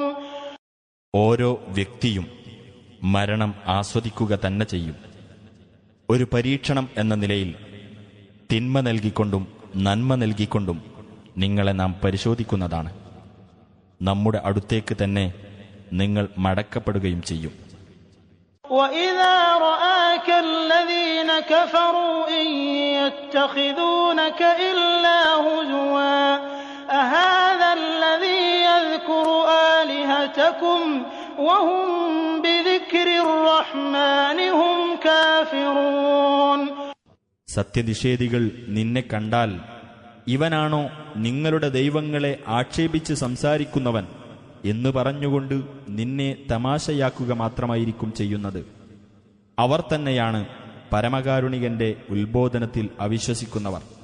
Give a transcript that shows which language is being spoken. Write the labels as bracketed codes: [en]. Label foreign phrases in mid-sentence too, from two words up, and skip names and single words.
[ml] ഓരോ വ്യക്തിയും മരണം ആസ്വദിക്കുക തന്നെ ചെയ്യും. ഒരു പരീക്ഷണം എന്ന നിലയിൽ തിന്മ നൽകിക്കൊണ്ടും നന്മ നൽകിക്കൊണ്ടും നിങ്ങളെ നാം പരിശോധിക്കുന്നതാണ്. നമ്മുടെ അടുത്തേക്ക് തന്നെ നിങ്ങൾ മടക്കപ്പെടുകയും ചെയ്യും. [ar] وَإِذَا رَآكَ أولئك الذين كفروا إن يتخذونك إلا هزوا أهذا الذي يذكر آلهتكم وهم بذكر الرحمن هم كافرون. [ml] സത്യനിഷേധികൾ നിന്നെ കണ്ടാൽ ഇവനാണോ നിങ്ങളുടെ ദൈവങ്ങളെ ആക്ഷേപിച്ച് സംസാരിക്കുന്നവൻ എന്ന് പറഞ്ഞുകൊണ്ട് നിന്നെ തമാശയാക്കുക മാത്രമായിരിക്കും ചെയ്യുന്നത്. അവർ തന്നെയാണ് പരമകാരുണികന്റെ ഉത്ബോധനത്തിൽ അവിശ്വസിക്കുന്നവർ.